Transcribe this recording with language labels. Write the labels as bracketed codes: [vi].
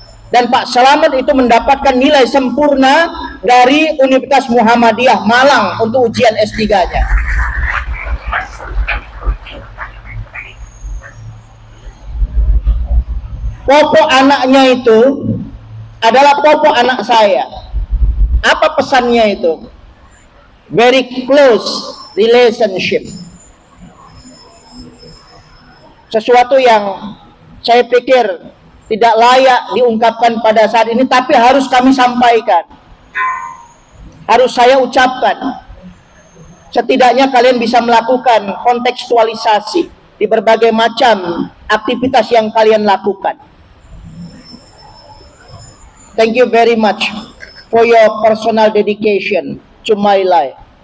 [id] Dan Pak Selamat itu mendapatkan nilai sempurna dari Universitas Muhammadiyah Malang untuk ujian S3-nya. Popok anaknya itu adalah popok anak saya. Apa pesannya itu? [en] Very close relationship. [id] Sesuatu yang saya pikir tidak layak diungkapkan pada saat ini, tapi harus kami sampaikan. Harus saya ucapkan. Setidaknya kalian bisa melakukan kontekstualisasi di berbagai macam aktivitas yang kalian lakukan. [en] Thank you very much for your personal dedication to my life.